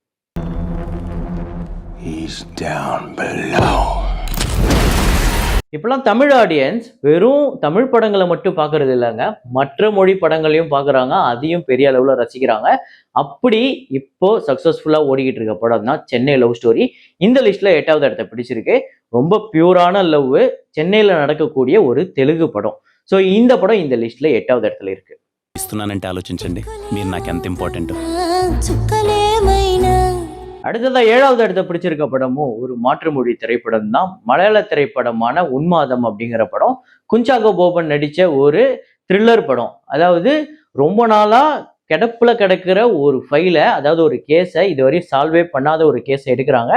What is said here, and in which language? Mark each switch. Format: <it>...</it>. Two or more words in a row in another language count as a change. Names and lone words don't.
<ta>இப்பெல்லாம் தமிழ் ஆடியன்ஸ் வெறும் தமிழ் படங்களை மட்டும் பார்க்கறது இல்லைங்க, மற்ற மொழி படங்களையும் பார்க்குறாங்க, அதையும் பெரிய அளவில் ரசிக்கிறாங்க. அப்படி இப்போ சக்ஸஸ்ஃபுல்லா ஓடிக்கிட்டு இருக்க படம் தான் சென்னை லவ் ஸ்டோரி. இந்த லிஸ்ட்ல 8வது இடத்தை பிடிச்சிருக்கு. ரொம்ப பியூரான லவ் சென்னையில் நடக்கக்கூடிய ஒரு தெலுங்கு படம். ஸோ இந்த படம் இந்த லிஸ்ட்ல 8வது இடத்துல இருக்கு.</ta> <te>ఇస్తున్నానంటే ఆలోచించండి, మీరు నాకు ఎంత ఇంపార్టెంట్.</te> <ta>அடுத்ததா 7வது இடத்தை பிடிச்சிருக்க படமும் ஒரு மாற்று மொழி திரைப்படம் தான். மலையாள திரைப்படமான உன்மாதம் அப்படிங்கிற படம். குஞ்சாகோ போபன் நடிச்ச ஒரு த்ரில்லர் படம். அதாவது ரொம்ப நாளா கிடப்புல கிடக்கிற ஒரு ஃபைலை, அதாவது ஒரு கேஸை இதுவரையும் சால்வே பண்ணாத ஒரு கேஸை எடுக்கிறாங்க.</ta>